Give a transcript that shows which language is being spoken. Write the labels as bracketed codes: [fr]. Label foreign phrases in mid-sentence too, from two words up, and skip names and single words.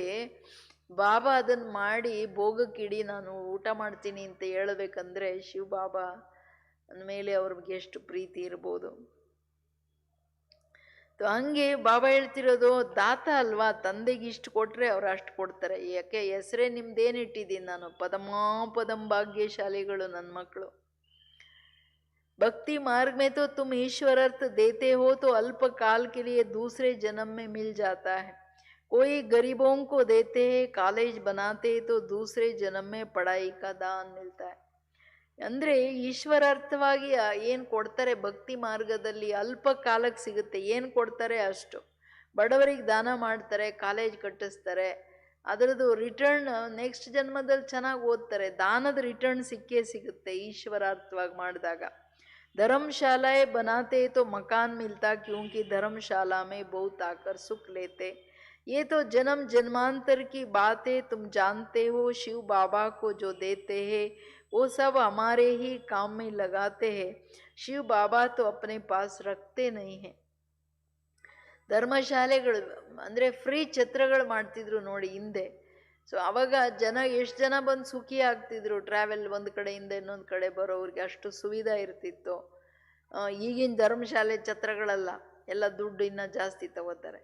[kn] ಬಾಬಾ ಅದನ್ನು ಮಾಡಿ ಭೋಗಕ್ಕಿಡಿ, ನಾನು ಊಟ ಮಾಡ್ತೀನಿ ಅಂತ ಹೇಳಬೇಕಂದ್ರೆ ಶಿವ ಬಾಬಾ ಅಂದಮೇಲೆ ಅವ್ರಿಗೆ ಎಷ್ಟು ಪ್ರೀತಿ ಇರ್ಬೋದು. ಹಂಗೆ ಬಾಬಾ ಹೇಳ್ತಿರೋದು, ದಾತ ಅಲ್ವಾ, ತಂದೆಗೆ ಇಷ್ಟು ಕೊಟ್ಟರೆ ಅವ್ರು ಅಷ್ಟು ಕೊಡ್ತಾರೆ. ಯಾಕೆ ಹೆಸರೇ ನಿಮ್ದೇನು ಇಟ್ಟಿದ್ದೀನಿ ನಾನು, ಪದಮಾಪದಂ ಭಾಗ್ಯಶಾಲಿಗಳು ನನ್ನ ಮಕ್ಕಳು. [hi] भक्ति मार्ग में तो तुम ईश्वरार्थ देते हो तो अल्प काल के लिए दूसरे जन्म में मिल जाता है. कोई गरीबों को देते हैं, कॉलेज बनाते तो दूसरे जन्म में पढ़ाई का दान मिलता है. [kn] ಅಂದರೆ ಈಶ್ವರಾರ್ಥವಾಗಿ ಏನು ಕೊಡ್ತಾರೆ ಭಕ್ತಿ ಮಾರ್ಗದಲ್ಲಿ ಅಲ್ಪ ಕಾಲಕ್ಕೆ ಸಿಗುತ್ತೆ. ಏನು ಕೊಡ್ತಾರೆ ಅಷ್ಟು. ಬಡವರಿಗೆ ದಾನ ಮಾಡ್ತಾರೆ, ಕಾಲೇಜ್ ಕಟ್ಟಿಸ್ತಾರೆ, ಅದರದ್ದು [en] return next [kn] ಜನ್ಮದಲ್ಲಿ ಚೆನ್ನಾಗಿ ಓದ್ತಾರೆ. ದಾನದ ರಿಟರ್ನ್ ಸಿಕ್ಕೇ ಸಿಗುತ್ತೆ ಈಶ್ವರಾರ್ಥವಾಗಿ ಮಾಡಿದಾಗ. [hi] धर्मशालाएं बनाते तो मकान मिलता, क्योंकि धर्मशाला में बहुत आकर सुख लेते. ये तो जन्म जन्मांतर की बात है, तुम जानते हो. शिव बाबा को जो देते हैं वो सब हमारे ही काम में लगाते हैं. शिव बाबा तो अपने पास रखते नहीं हैं. [kn] ಧರ್ಮಶಾಲೆಗಳು ಅಂದರೆ ಫ್ರೀ ಛತ್ರಗಳು ಮಾಡ್ತಿದ್ರು ನೋಡಿ ಹಿಂದೆ. ಸೊ ಅವಾಗ ಎಷ್ಟು ಜನ ಬಂದು ಸುಖಿ ಆಗ್ತಿದ್ರು. ಟ್ರಾವೆಲ್ ಒಂದು ಕಡೆಯಿಂದ ಇನ್ನೊಂದು ಕಡೆ ಬರೋವ್ರಿಗೆ ಅಷ್ಟು ಸುವಿಧಾ ಇರ್ತಿತ್ತು. ಈಗಿನ ಧರ್ಮಶಾಲೆ ಛತ್ರಗಳಲ್ಲ, ಎಲ್ಲ ದುಡ್ಡು ಇನ್ನೂ ಜಾಸ್ತಿ ತಗೋತಾರೆ.